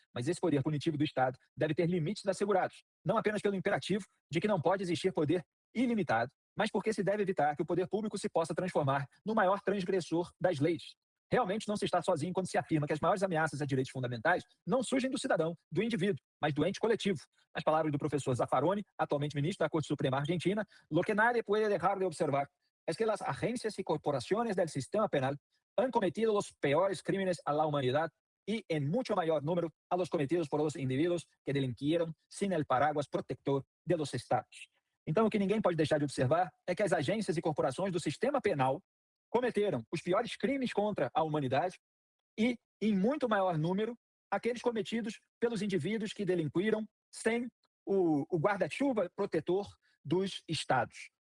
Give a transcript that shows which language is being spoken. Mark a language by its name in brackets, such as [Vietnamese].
[Portuguese] Mas esse poder punitivo do Estado deve ter limites assegurados, não apenas pelo imperativo de que não pode existir poder ilimitado, mas porque se deve evitar que o poder público se possa transformar no maior transgressor das leis. Realmente não se está sozinho quando se afirma que as maiores ameaças a direitos fundamentais não surgem do cidadão, do indivíduo, mas do ente coletivo. Nas palavras do professor Zaffaroni, atualmente ministro da Corte Suprema Argentina, [Spanish] lo que nadie puede dejar de observar es que las agencias y corporaciones del sistema penal han cometido los peores crímenes a la humanidad y en mucho mayor número a los cometidos por los individuos que delinquieron sin el paraguas protector de los estados. [Portuguese] Então, o que ninguém pode deixar de observar é que as agências e corporações do sistema penal cometeram os piores crimes contra a humanidade e, em muito maior número, aqueles cometidos pelos indivíduos que delinquiram sem o guarda-chuva protetor dos estados.